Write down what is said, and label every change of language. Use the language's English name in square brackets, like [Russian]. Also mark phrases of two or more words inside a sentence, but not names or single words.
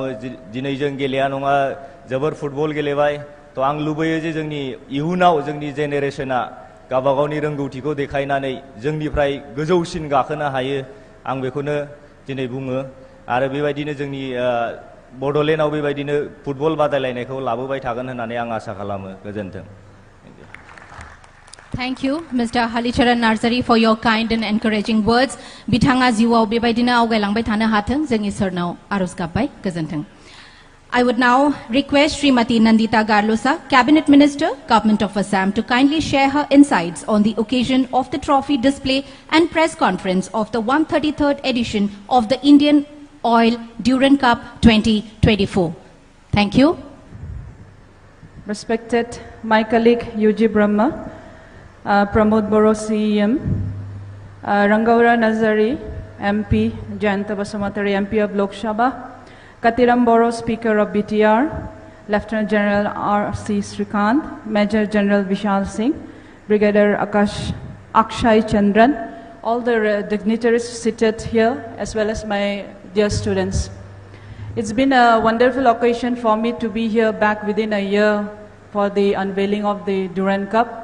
[Bodo] दिनै जों गेलेया नङा जोबोर फुटबल गेलेबाय, थ' आं लुबैयो जे जोंनि इयुनाव जोंनि जेनेरेशना गावबागावनि रोंगौथिखौ देखायनानै जोंनिफ्राय गोजौसिन गाखोनो हायो आं बेखौनो दिनै बुङो आरो बेबायदिनो जोंनि बड'लेण्डआव बेबायदिनो फुटबल बादायलायनायखौ लाबोबाय थागोन होननानै आं आसा खालामो गोजोन्थों [English] Thank you, Mr. Halicharan Narzari, for your kind and encouraging words. [Bodo] Bitanga jiwao bebaidina awgailangbai thano hathong जों इसोरनाव आरज गाबबाय गोजोन्थों. [English] I would now request Srimati Nandita Garlosa, Cabinet Minister, Government of Assam, to kindly share her insights on the occasion of the trophy display and press conference of the 133rd edition of the Indian Oil Durand Cup 2024. Thank you. Respected my colleague UG Brahma, Pramod Boro CEM, Rangaura Nazari MP, Jayanta Basumatari MP of Lok Sabha, Katiram Boro Speaker of BTR, Lieutenant General R.C. Srikant, Major General Vishal Singh, Brigadier Akshay Chandran, all the dignitaries seated here, as well as my dear students. It's been a wonderful occasion for me to be here back within a year for the unveiling of the Durand Cup.